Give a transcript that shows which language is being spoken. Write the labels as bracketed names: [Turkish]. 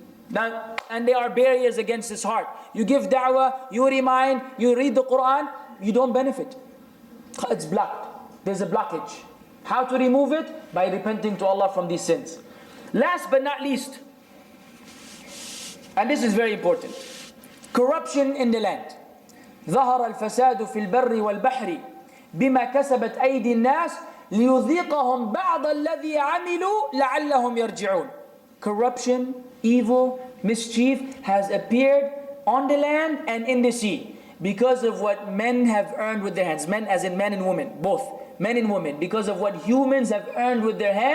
[English] Now, and there are barriers against this heart. You give da'wah, you remind, you read the Quran, you don't benefit. It's blocked. There's a blockage. How to remove it? By repenting to Allah from these sins. Last but not least, and this is very important, corruption in the land. [Arabic] ظهر الفساد في البر والبحر بما كسبت أيدي الناس ليذيقهم بعض الذي عملوا لعلهم يرجعون. [English] Corruption, evil, mischief has appeared on the land and in the sea because of what men have earned with their hands. Men as in men and women, both men and women, because of what humans have earned with their hands.